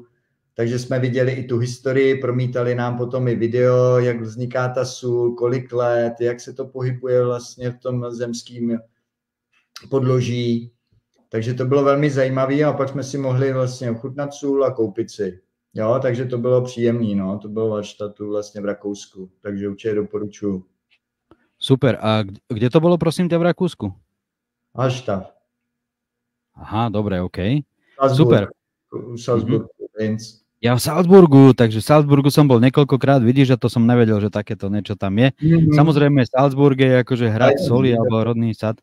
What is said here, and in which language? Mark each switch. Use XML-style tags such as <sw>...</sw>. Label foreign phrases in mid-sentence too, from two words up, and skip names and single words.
<cs>Takže jsme viděli i tu historii, promítali nám potom i video, jak vzniká ta sůl, kolik let, jak se to pohybuje vlastně v tom zemském podloží. Takže to bylo velmi zajímavé a pak jsme si mohli vlastně ochutnat sůl a koupit si. Jo, takže to bylo příjemný, no, to bylo v Hallstattu vlastně v Rakousku, takže určitě doporučuji. Super, a kde to bylo, prosím tě,</cs> <sk>v Rakúsku?</sk> <cs>Hallstatt.</cs> <sk>Aha, dobré, OK. Salzburg. Super. Salzburg, Ja v Salzburgu, takže v Salzburgu som bol niekoľkokrát, vidíš, že to som nevedel, že takéto niečo tam je. Samozrejme, Salzburg je akože hrad soli alebo rodný sad.</sk>